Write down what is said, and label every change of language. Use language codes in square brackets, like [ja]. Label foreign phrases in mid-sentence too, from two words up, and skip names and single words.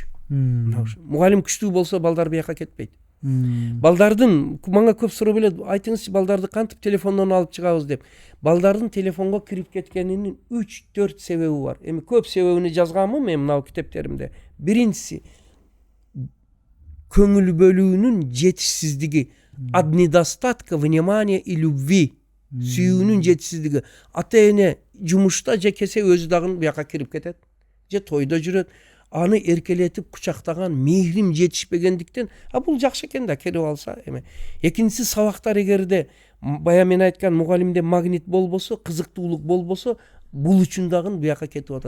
[ky] Мугалим күчтүү болсо балдар бияка кетпейт. Балдардын мага көп суроо келет, айтыңызчы балдарды кантип телефондон алып чыгабыз деп. Балдардын телефонго кирип кеткенинин 3-4 себеби бар. Эми көп себебини жазганмын мен мынау китептеримде. Биринчиси көңүл бөлүүнүн жетишсиздиги, [ru] недостатка внимания и любви, [ky] сүйүүнүн жетишсиздиги. Ата эне жумушта же кесе өзү дагы бияка кирип кетет, же тойдо жүрөт. Аны эркелетип кучактаган мейрим жетишпегендиктен, бул жакшы экен да кирип алса эме. Экинчиси сабактар эгерде бая мен айткан мугалимде магнит болбосо, кызыктуулук болбосо, бул үчүн дагы бияка кетип атат.